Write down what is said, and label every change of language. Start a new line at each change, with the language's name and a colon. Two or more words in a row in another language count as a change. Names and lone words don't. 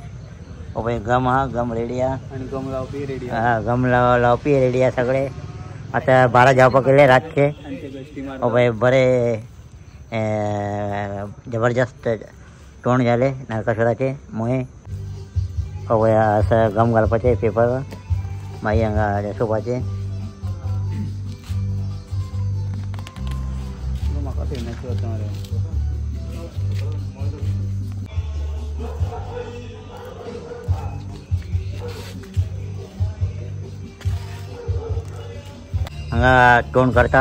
Konkani: अबे गम रेडी आहे आणि गम लावपी रेडी गम लावपी रेडी आहे सगळे. आता 12 जावपा केले रातचे. अबे बरे जबरदस्त तोंड झाले नरकासुराचे मुळे. अबे असं गम घालपाचे पेपर माई हांगा सोपाचे. म्हाका फेमस करता मरे. हांगा तोंड करता.